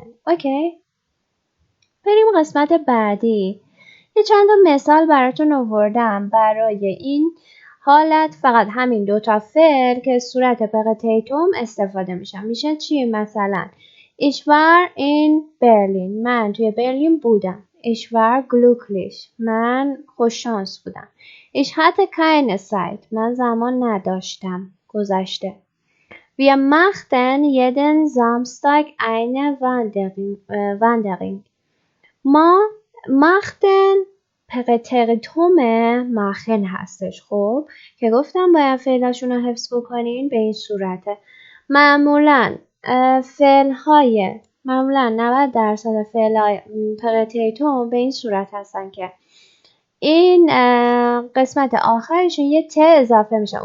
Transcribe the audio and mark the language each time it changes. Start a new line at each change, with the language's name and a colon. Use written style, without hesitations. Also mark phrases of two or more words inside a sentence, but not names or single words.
Persian: اوکی؟ بریم قسمت بعدی. یه چند تا مثال براتون آوردم برای این حالت، فقط همین دوتا فعل که صورت پرتیتوم استفاده میشن. میشه چی؟ مثلا
German: Ich war in Berlin.
Persian: من توی برلین بودم.
German: Ich war glücklich.
Persian: من خوششانس بودم.
German: Ich hatte keine Zeit.
Persian: من زمان نداشتم. گذشته.
German: Wir machten jeden Samstag eine Wanderung.
Persian: ما machten پرتیتوم ماخن هستش. خب که گفتم باید فعلاشون رو حفظ بکنین به این صورته. معمولاً 90% فعل پرتیتوم به این صورت هستن که این قسمت آخرشون یه ت اضافه میشه.